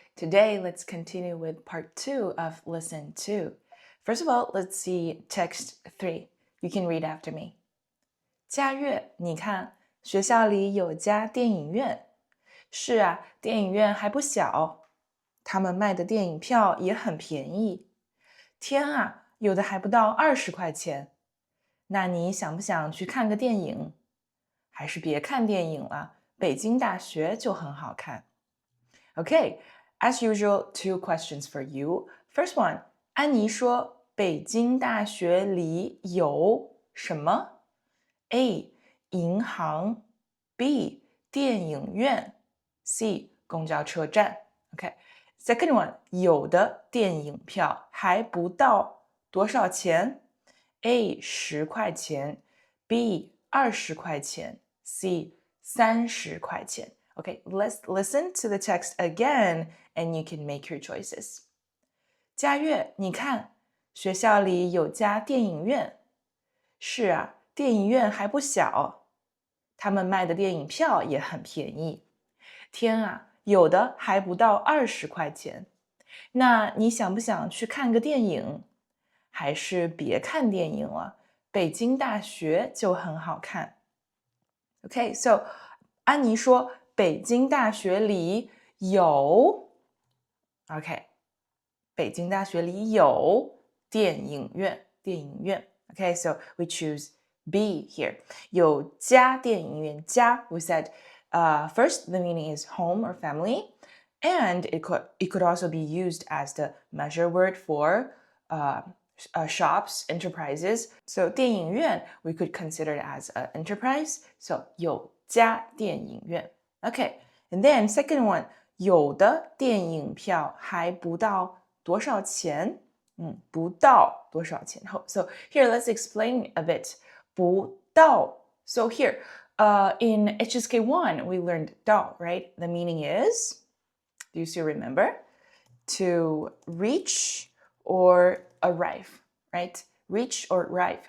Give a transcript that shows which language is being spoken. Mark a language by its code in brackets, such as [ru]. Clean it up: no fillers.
[en] Today, let's continue with part 2 of lesson 2. First of all, let's see text 3. You can read after me. [zh] 佳悦，你看，学校里有家电影院。是啊，电影院还不小，他们卖的电影票也很便宜。天啊，有的还不到20块钱。那你想不想去看个电影？还是别看电影了，北京大学就很好看。 [en] Okay, as usual, 2 questions for you. First one, [zh] 安妮说北京大学里有什么 ？A. 银行 B. 电影院 C. 公交车站 [en] Okay, second one, [zh] 有的电影票还不到多少钱 A. 10块钱 B. 20块钱 C. 30块钱 [en] Okay, let's listen to the text again and you can make your choices. [zh] 佳悦，你看，学校里有家电影院。是啊，电影院还不小，他们卖的电影票也很便宜。天啊，有的还不到20块钱。那你想不想去看个电影？还是别看电影了，北京大学就很好看。 [en] Okay, so [zh] 安妮说北京大学里有 [en] OK [zh] 北京大学里有电影院 [en] Okay, so we choose B here. [zh] 有家电影院家 [en] we said first the meaning is home or family and it could also be used as the measure word for shops, enterprises. So 电影院 we could consider it as an enterprise. [zh] So 有家电影院 [en] Okay, and then second one, [zh] 有的电影票还不到多少钱？不到多少钱。 [en] So here, let's explain a bit. 不到 So here, in HSK 1, we learned 到, right? The meaning is, do you still remember? To reach or arrive, right? Reach or arrive.